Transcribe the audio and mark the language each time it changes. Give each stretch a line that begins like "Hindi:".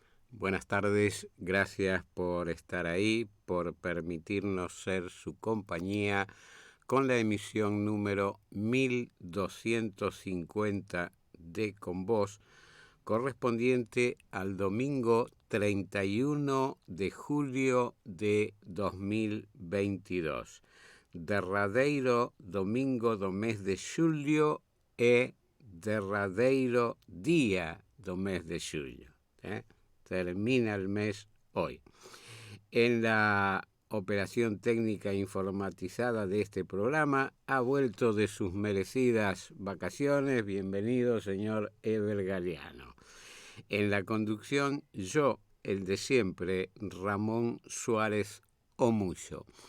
Spanish: Buenas tardes, gracias por estar ahí, por permitirnos ser su compañía con la emisión número 1250 de Con Vos, correspondiente al domingo 31 de julio de 2022.
Galician: Derradeiro domingo do mes de xulio e derradeiro día do mes de xulio.
Spanish: Termina el mes hoy. En la operación técnica informatizada de este programa ha vuelto de sus merecidas vacaciones. Bienvenido, señor Eber Galeano. En la conducción, yo, el de siempre, Ramón Suárez Omuyo.